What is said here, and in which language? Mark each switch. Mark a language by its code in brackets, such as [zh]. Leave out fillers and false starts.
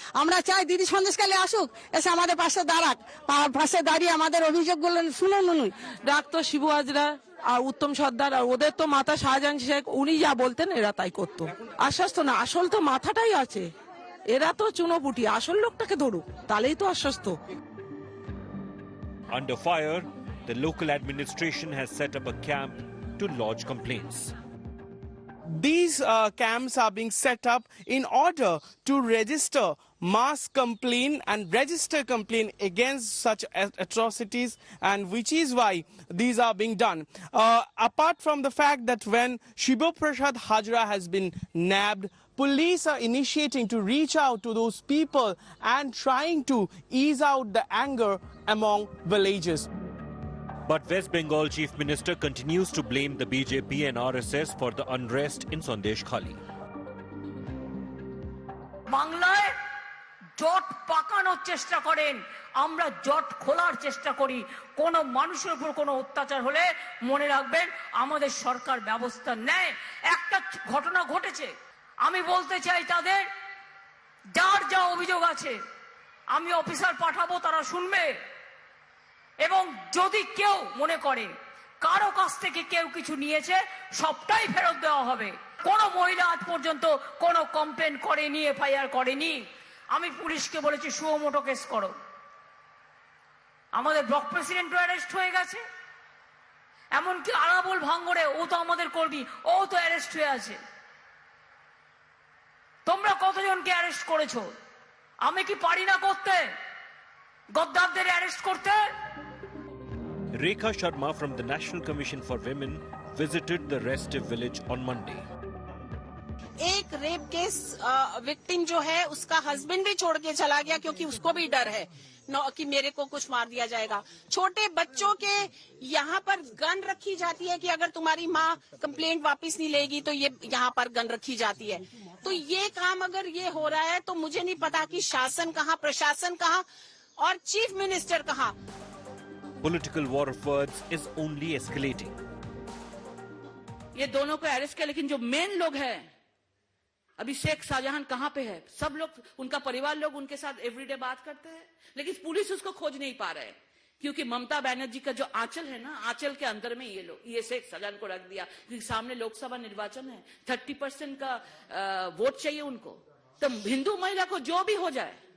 [bn] আমরা চাই দিদি সন্দেশখালী আসুক, এসে আমাদের পাশে দাঁড়াক, পাশে দাঁড়িয়ে আমাদের অভিযোগগুলো শুনুন। ডাক্তার শিবু হাজরা আর উত্তম সর্দার, আর ওদের তো মাথা শাহজাহান শেখ, উনি যা বলতেন এরা তাই করতো। আশ্বস্ত না, আসল তো মাথাটাই আছে। এরা তো চুনোপুটি, আসল লোকটাকে ধরুক, তাহলেই তো আশ্বস্ত। [en] Under fire, the local administration has set up a camp to lodge complaints. These camps are being set up in order to register mass complaint and register complaint against such atrocities, and which is why these are being done. Apart from the fact that when Shiv Prasad Hajra has been nabbed, police are initiating to reach out to those people and trying to ease out the anger among villagers. But West Bengal Chief Minister continues to blame the BJP and RSS for the unrest in Sandesh Khali. [bn] বাংলায় জট পাকানোর চেষ্টা করেন, আমরা জট খোলার চেষ্টা করি। কোন মানুষের উপর কোনো অত্যাচার হলে মনে রাখবেন আমাদের সরকার ব্যবস্থা নেয়। একটা ঘটনা ঘটেছে, আমি বলতে চাই তাদের যার যা অভিযোগ আছে আমি অফিসার পাঠাবো, তারা শুনবে। এবং যদি কেউ মনে করে কারো কাছ থেকে কেউ কিছু নিয়েছে, সবটাই ফেরত দেওয়া হবে। কোন মহিলা আজ পর্যন্ত কোনো কমপ্লেন করেনি, FIR করেনি। আমি পুলিশকে বলেছি সুমোটো কেস করো। আমাদের ব্লক প্রেসিডেন্টও অ্যারেস্ট হয়ে গেছে, এমনকি আরাবুল ভাঙ্গরে, ও তো আমাদের কর্মী, ও তো অ্যারেস্ট হয়ে আছে। তোমরা কতজনকে অ্যারেস্ট করেছো? আমি কি পারি না করতে, গদ্দারদের অ্যারেস্ট করতে? [en] Rekha Sharma from the National Commission for Women visited the restive village on Monday. [hi] एक रेप केस विक्टिम जो है उसका हस्बैंड भी छोड़ के चला गया, क्योंकि उसको भी डर है कि मेरे को कुछ मार दिया जाएगा। छोटे बच्चों के यहाँ पर गन रखी जाती है कि अगर तुम्हारी माँ कंप्लेंट वापस नहीं लेगी तो ये यहाँ पर गन रखी जाती है। तो ये काम अगर ये हो रहा है तो मुझे नहीं पता कि शासन कहाँ, प्रशासन कहाँ और चीफ मिनिस्टर कहाँ। [en] Political war of words is only escalating. [hi] ये दोनों को अरेस्ट किया, लेकिन जो मेन लोग हैं अभी शेख शाहजहां कहाँ पे है? सब लोग, उनका परिवार लोग उनके साथ एवरीडे बात करते हैं, लेकिन पुलिस उसको खोज नहीं पा रहे, क्योंकि ममता बनर्जी का जो आंचल है ना, आंचल के अंदर में ये लोग, ये शेख शाहजहां को रख दिया, क्योंकि सामने लोकसभा निर्वाचन है, 30% का वोट चाहिए उनको। तो हिंदू महिला को जो भी हो जाए,